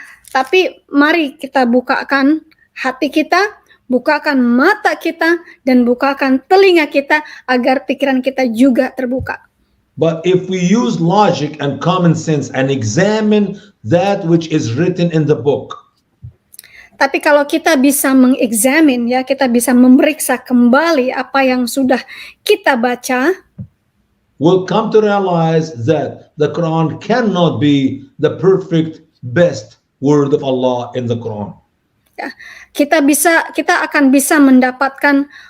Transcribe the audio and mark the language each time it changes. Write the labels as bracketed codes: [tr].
[id] Tapi mari kita bukakan hati kita, bukakan mata kita, dan bukakan telinga kita agar pikiran kita juga terbuka. [en] But if we use logic and common sense and examine that which is written in the book, [id] Tapi kalau kita bisa mengexamine, ya, kita bisa memeriksa kembali apa yang sudah kita baca, [en] we'll come to realize that the Quran cannot be the perfect, best word of Allah in the Quran. [id] ya, kita akan bisa mendapatkan